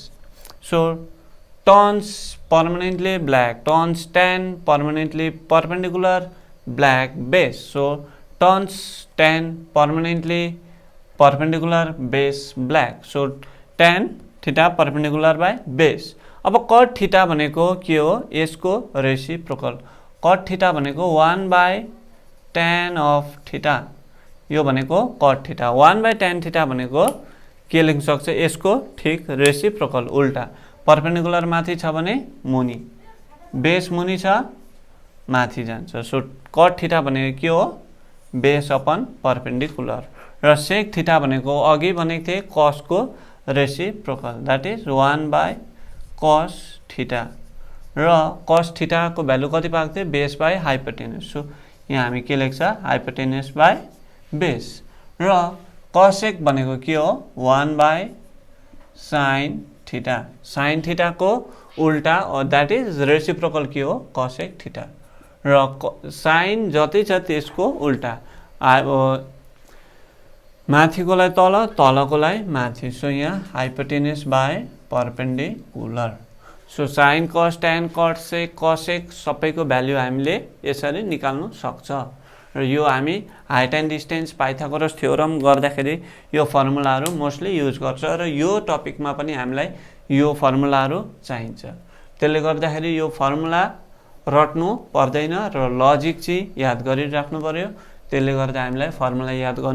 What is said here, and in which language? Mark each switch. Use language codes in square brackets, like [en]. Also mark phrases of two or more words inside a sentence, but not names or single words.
[en] So turns permanently black, turns tan, permanently perpendicular, black base. So turns tan, permanently perpendicular, base black. So tan theta perpendicular by base. [ne] अब [en] cot theta [ne] भनेको के हो? यसको रेसिप्रोकल। cot थीटा भनेको [en] 1/tan of theta, [ne] यो भनेको [en] cot theta. 1/tan theta [ne] भनेको के लेख्न सक्छ? यसको ठीक रेसिप्रोकल उल्टा। परपेंडिकुलर माथि छ भने मुनि, बेस मुनि छ माथि जान्छ। सो [en] cot theta [ne] भनेको के हो? [en] base upon perpendicular [ne] र [en] sec theta [ne] भनेको अघि भनेको थिए cos को रेसिप्रोकल, [en] that is 1/cos theta [ne] र [en] cos theta [ne] को भ्यालु कति पाएको थियो? [en] base by hypotenuse. [ne] सो यहाँ हामी के लेख्छ? [en] hypotenuse by base [ne] र cosec भनेको के हो? [en] 1/sin theta, sin theta [ne] को उल्टा [en] that is reciprocal [ne] के हो? [en] cosec theta [ne] र sin जति छ त्यसको उल्टा माथिकोलाई तल तलकोलाई माथि सो यहाँ [en] hypotenuse by perpendicular so sine cos tan cot sec cosec [ne] सबैको भ्यालु हामीले यसरी निकाल्नु सक्छ र यो हामी [en] height and distance Pythagoras theorem [ne] गर्दाखेरि यो फर्मुलाहरू [en] mostly use [ne] गर्छ र यो टपिकमा पनि हामीलाई यो फर्मुलाहरू चाहिन्छ त्यसले गर्दाखेरि यो फर्मुला रट्नु पर्दैन र लजिक चाहिँ याद गरिराख्नु पर्यो त्यसले गर्दा हामीलाई फर्मुला याद गर्नु